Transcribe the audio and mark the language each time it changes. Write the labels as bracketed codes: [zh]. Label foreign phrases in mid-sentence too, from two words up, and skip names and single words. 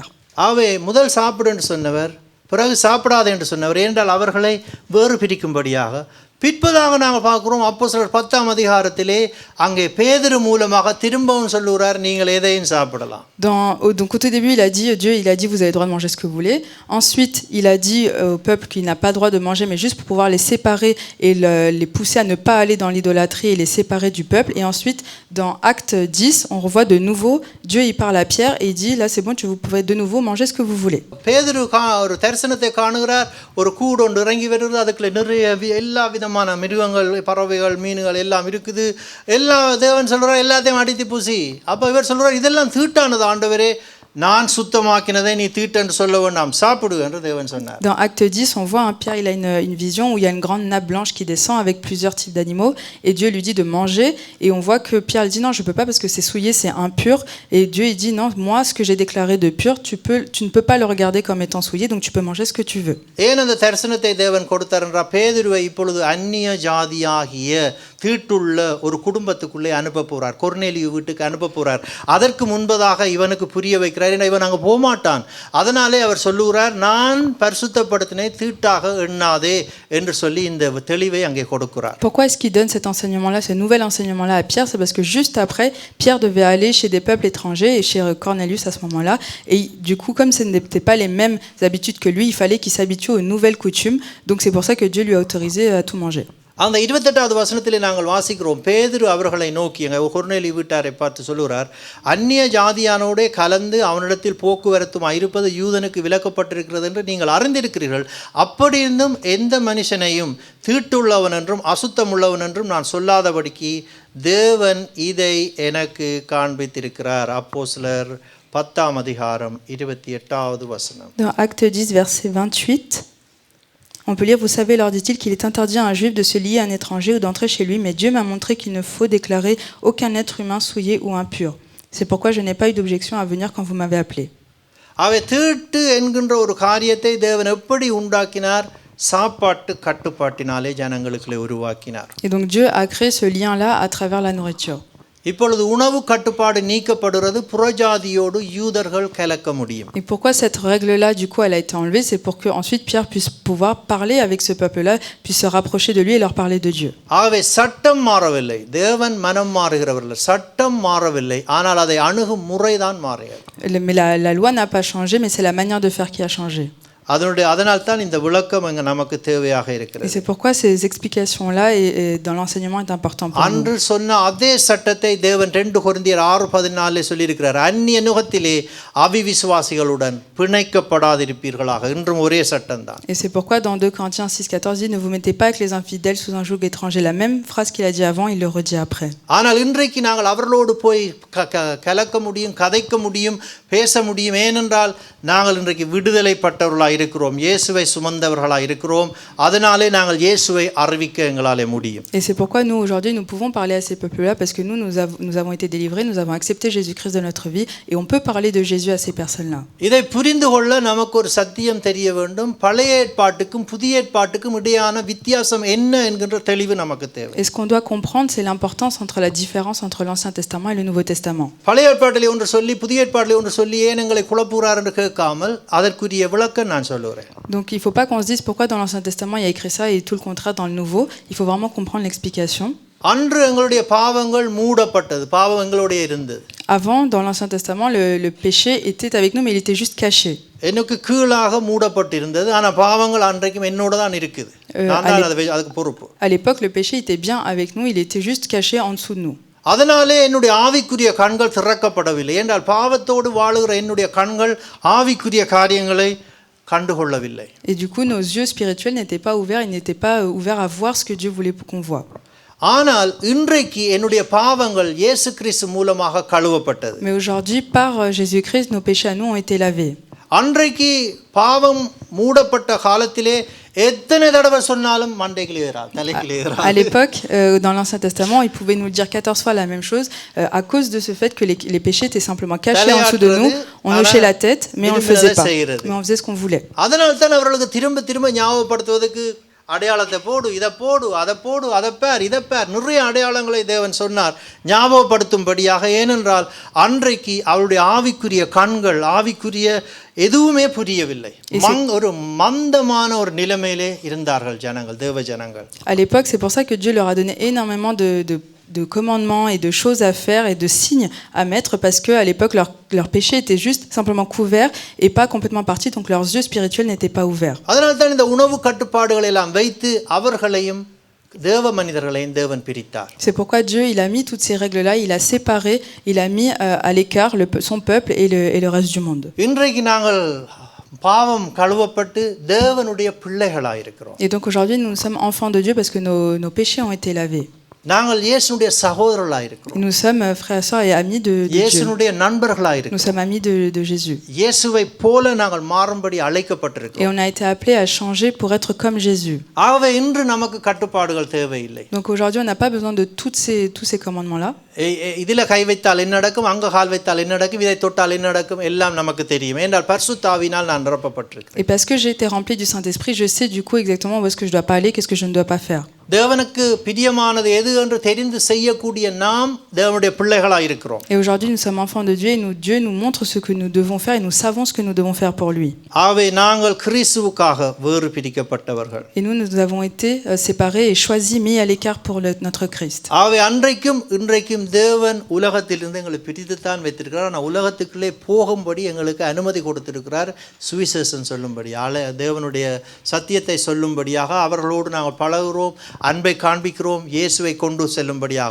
[ta] ஆவே முதல் சாப்பிடு என்று சொன்னவர் பிறகு சாப்பிடாது என்று சொன்னவர் என்றால் அவர்களை வேறு பிரிக்கும்படியாக. பிற்பதாக நாங்கள் பார்க்குறோம் அப்போஸ்தலர் 10ஆம் அதிகாரத்திலே அங்கே பேதுரு மூலமாக திரும்பவும் சொல்லுகிறார் நீங்கள் எதையும் சாப்பிடலாம். [fr] Donc au tout début Dieu il a dit vous avez le droit de manger ce que vous voulez. Ensuite il a dit au peuple qu'il n'a pas le droit de manger mais juste pour pouvoir les séparer et les pousser à ne pas aller dans l'idolâtrie et les séparer du peuple. Et ensuite dans Acte 10 on revoit de nouveau Dieu il parle à Pierre et il dit là c'est bon vous pouvez de nouveau manger ce que vous voulez. [ta] பேதுரு ஒரு தரிசனத்தை காணுகிறார், ஒரு கூடு ஒன்று இறங்கி வருகிறது, அதுக்குள்ள நிறைய எல்லா விதமான மிருகங்கள் பறவைகள் மீன்கள் எல்லாம் இருக்குது. எல்லா தேவன் சொல்றார் எல்லாத்தையும் அடித்து பூசி. அப்போ இவர் சொல்றார் இதெல்லாம் தீட்டானது ஆண்டவரே, நான் சுத்தமாக்கினதை நீ தீட்டென்று சொல்ல வேண்டாம், சாப்பிடு என்று தேவன் சொன்னார். [fr] Dans Acte 10 on voit Pierre il a une vision où il y a une grande nappe blanche qui descend avec plusieurs types d'animaux et Dieu lui dit de manger, et on voit que Pierre dit non je peux pas parce que c'est souillé, c'est impur, et Dieu il dit non moi ce que j'ai déclaré de pur tu ne peux pas le regarder comme étant souillé, donc tu peux manger ce que tu veux. [ta] ஏன் அந்த தரிசனத்தை தேவன் கொடுத்தார் என்றால் பேதுருவை இப்பொழுது அந்நிய ஜாதியாகிய தீட்டுள்ள ஒரு குடும்பத்துக்குள்ளே அனுப்ப போறார், கொர்நேலியு வீட்டுக்கு அனுப்ப போறார். அதற்கு முன்பதாக இவனுக்கு புரிய வைக்கிறார், இவன் அங்கே போகமாட்டான். அதனாலே அவர் சொல்லுகிறார் நான் பரிசுத்தப்படுத்தினை தீட்டாக எண்ணாதே என்று சொல்லி இந்த தெளிவை அங்கே கொடுக்கிறார். [fr] Pourquoi est-ce qu'il donne cet enseignement-là, ce nouvel enseignement-là à Pierre? C'est parce que juste après Pierre devait aller chez des peuples étrangers et chez Cornelius à ce moment-là, et du coup comme ce n'étaient pas les mêmes habitudes que lui, il fallait qu'il s'habitue aux nouvelles coutumes. Donc c'est pour ça que Dieu lui a autorisé à tout manger. [ta] அந்த 28வது வசனத்திலே நாங்கள் வாசிக்கிறோம், பேதுரு அவர்களை நோக்கி எங்கள் கொர்நேலியு வீட்டாரை பார்த்து சொல்லுகிறார், அந்நிய ஜாதியானோடே கலந்து அவனிடத்தில் போக்குவரத்தும் இருப்பது யூதனுக்கு விலக்கப்பட்டிருக்கிறது என்று நீங்கள் அறிந்திருக்கிறீர்கள். அப்படி இருந்தும் எந்த மனுஷனையும் தீட்டுள்ளவன் என்றும் அசுத்தம் உள்ளவன் என்றும் நான் சொல்லாதபடிக்கு தேவன் இதை எனக்கு காண்பித்திருக்கிறார். அப்போஸ்தலர் 10ஆம் அதிகாரம் 28வது வசனம். [fr] Dans Acte 10 verset 28 on peut lire, vous savez, leur dit-il, qu'il est interdit à un juif de se lier à un étranger ou d'entrer chez lui, mais Dieu m'a montré qu'il ne faut déclarer aucun être humain souillé ou impur. C'est pourquoi je n'ai pas eu d'objection à venir quand vous m'avez appelé. [ta] அவை தீட்டு என்கின்ற ஒரு காரியத்தை தேவன் எப்படி உண்டாக்கினார்? சாப்பாட்டு கட்டுப்பாட்டினாலே ஜனங்களுக்குள்ளே உருவாக்கினார். [fr] Et donc Dieu a créé ce lien-là à travers la nourriture. [ta] இப்பொழுது உணவு கட்டுப்பாடு நீக்கப்படுகிறது புறஜாதியோடு யூதர்கள் கலக்க முடியும். [fr] Et pourquoi cette règle-là, du coup, elle a été enlevée? C'est pour que ensuite Pierre puisse pouvoir parler avec ce peuple-là, puisse se rapprocher de lui et leur parler de Dieu. [ta] ஆகவே சட்டம் மாறவில்லை, தேவன் மனம் மாறுகிறவர்கள். சட்டம் மாறவில்லை, ஆனால் அதை அணுகும் முறைதான் மாறியது. [fr] Mais la loi n'a pas changé, mais c'est la manière de faire qui a changé. [ta] அதனால் தான் இந்த விளக்கம் அங்க நமக்கு தேவையாக Et இருக்கிறது. [fr] c'est pourquoi ces explications-là et dans l'enseignement est important pour nous. [ta] அன்று சொன்ன அதே சட்டத்தை தேவன் 2 கொரிந்தியர் 6:14 சொல்லியிருக்கிறார். அந்நிய நுகத்திலே அவிவிசுவாசிகளுடன் பிணைக்கப்படாதிருப்பீர்களாக. இன்றும் ஒரே சட்டம் தான். [fr] Et c'est pourquoi dans 2 Corinthiens 6,14 dit ne vous mettez pas avec les infidèles sous un joug étranger. La même phrase qu'il a dit avant, il le redit après. [ta] ஆனால் இன்றைக்கு நாங்கள் அவர்களோடு போய் கலக்க முடியும், கதைக்க முடியும், பேச முடியும். ஏனென்றால் நாங்கள் இன்றைக்கு விடுதலைப்பட்டவர்களாக இருக்கிறோம், இயேசுவை சுமந்தவர்களாக இருக்கிறோம். அதனாலே நாங்கள் இயேசுவை அறிவிக்க எங்களாலே முடியும். [fr] Et c'est pourquoi nous aujourd'hui nous pouvons parler à ces peuples-là parce que nous avons été délivrés, nous avons accepté Jésus-Christ de notre vie et on peut parler de Jésus à ces personnes-là. [ta] இதை புரிந்து கொள்ள நமக்கு ஒரு சத்தியம் தெரிய வேண்டும். பழைய ஏற்பாட்டுக்கும் புதிய ஏற்பாட்டுக்கும் இடையான வித்தியாசம் என்ன என்கின்ற தெளிவு நமக்கு தேவை. [fr] Et ce qu'on doit comprendre, c'est l'importance entre la différence entre l'Ancien Testament et le Nouveau Testament. [ta] பழைய ஏற்பாட்டிலே ஒன்று சொல்லி புதிய ஏற்பாட்டிலே ஒன்று சொல்லி ஏன் எங்களை குழப்புகிறார் என்று கேட்காமல் அதற்குரிய விளக்கம் நான் சொல்லுகிறேன். [fr] Donc il ne faut pas qu'on se dise pourquoi dans l'Ancien Testament il y a écrit ça et tout le contraire dans le Nouveau. Il faut vraiment comprendre l'explication. [ta] அன்று எங்களுடைய பாவங்கள் மூடப்பட்டது, பாவம் எங்களுடைய இருந்தது. [fr] Avant, dans l'Ancien Testament, le péché était avec nous, mais il était juste caché. [ta] எனக்கு கீழாக மூடப்பட்டிருந்தது, ஆனால் பாவங்கள் அன்றைக்கும் என்னோட தான் இருக்குது. நான் தான் அதுக்கு பொறுப்பு. [fr] À l'époque, le péché était bien avec nous, il était juste caché en dessous de nous. [ta] அதனாலே என்னுடைய ஆவிக்குரிய கண்கள் திறக்கப்படவில்லை. என்றால் பாவத்தோடு வாழுகிற என்னுடைய கண்கள் ஆவிக்குரிய காரியங்களை கண்டுகொள்ளவில்லை. [fr] Et du coup, nos yeux spirituels n'étaient pas ouverts, ils n'étaient pas ouverts à voir ce que Dieu voulait qu'on voit. [ta] ஆனால் இன்றைக்கு என்னுடைய பாவங்கள் இயேசு கிறிஸ்து மூலமாக கழுவப்பட்டது. [fr] Mais aujourd'hui, par Jésus-Christ, nos péchés à nous ont été lavés. [ta] அன்றைக்கு பாவம் மூடப்பட்ட காலத்திலே எத்தனை தடவை சொன்னாலும் மண்டைக்கு ஏறாது, தலைக்கு ஏறாது. [fr] À l'époque, dans l'Ancien Testament, ils pouvaient nous dire 14 fois la même chose à cause de ce fait que les péchés étaient simplement cachés en dessous de nous. On hochait la tête, mais on ne le faisait pas. Mais on faisait ce qu'on voulait. [ta] அதனால தான் அவர்களுக்கு திரும்ப திரும்ப ஞாபகப்படுத்துவதற்கு அடையாளத்தை போடு, இதை போடு, அதை போடு, அதை பேர், இதை பேர், நிறைய அடையாளங்களை தேவன் சொன்னார் ஞாபகப்படுத்தும்படியாக. ஏனென்றால் அன்றைக்கு அவருடைய ஆவிக்குரிய கண்கள், ஆவிக்குரிய எதுவுமே புரியவில்லை. ஒரு மந்தமான ஒரு நிலைமையிலே இருந்தார்கள் ஜனங்கள், தேவ ஜனங்கள். [fr] À l'époque, c'est pour ça que Dieu leur a donné énormément de commandements et de choses à faire et de signes à mettre parce qu'à l'époque, leur péché était juste simplement couvert et pas complètement parti, donc leurs yeux spirituels n'étaient pas ouverts. [ta] அதனால தான் இந்த உணவு கட்டுப்பாடுகளை எல்லாம் வைத்து அவர்களையும் தேவ மனிதர்களையும் தேவன் பிரித்தார். [fr] C'est pourquoi Dieu, il a mis toutes ces règles-là, il a séparé, il a mis à l'écart son peuple et le reste du monde. [ta] இன்றைக்கு நாங்கள் பாவம் கழுவப்பட்டு தேவனுடைய பிள்ளைகளாக இருக்கிறோம். [fr] Et donc aujourd'hui, nous sommes enfants de Dieu parce que nos péchés ont été lavés. [ta] நாங்கள் இயேசுவுடைய சகோதரர்களாக இருக்கிறோம். [fr] Nous sommes frères et sœurs et amis de Dieu. [ta] இயேசுவுடைய நண்பர்களாக இருக்கிறோம். [fr] Nous sommes amis de Jésus. [ta] இயேசுவை போல நாங்கள் மாறும்படி அழைக்கப்பட்டிருக்கிறோம். [fr] Et on a été appelés à changer pour être comme Jésus. [ta] ஆகவே இன்று நமக்கு கட்டுப்பாடுகள் தேவையில்லை. [fr] Donc aujourd'hui, on n'a pas besoin de tous ces commandements-là. [ta] இதில கை வைத்தால் என்ன நடக்கும், அங்க கால் வைத்தால் என்ன நடக்கும், இதை தொட்டால் என்ன நடக்கும், எல்லாம் நமக்கு தெரியும். என்றால் பரிசுத்த ஆவியினால் நான் நிரப்பப்பட்டிருக்கிறேன். [fr] Et parce que j'ai été rempli du Saint-Esprit, je sais du coup exactement où est-ce que je dois pas aller, qu'est-ce que je ne dois pas faire. [ta] தேவனுக்கு பிரியமானது எது என்று தெரிந்து செய்யக்கூடிய நாம் தேவனுடைய பிள்ளைகளாக இருக்கிறோம். [fr] Et aujourd'hui, nous sommes enfants de Dieu et Dieu nous montre ce que nous devons faire et nous savons ce que nous devons faire pour lui. [ta] ஆகவே நாங்கள் கிறிஸ்துவுக்காக வேறு பிரிக்கப்பட்டவர்கள். [fr] Et nous avons été séparés et choisis, mis à l'écart pour notre Christ. [ta] ஆகவே அன்றைக்கும் இன்றைக்கும் தேவன் உலகத்திலிருந்து எங்களை பிரித்துத்தான் வைத்திருக்கிறார். ஆனால் உலகத்துக்குள்ளே போகும்படி எங்களுக்கு அனுமதி கொடுத்திருக்கிறார். சுவிசேஷம் சொல்லும்படி, தேவனுடைய சத்தியத்தை சொல்லும்படியாக அவர்களோடு நாங்கள் பழகுகிறோம், அன்பை காண்பிக்கிறோம், இயேசுவை கொண்டு செல்லும்படியாக.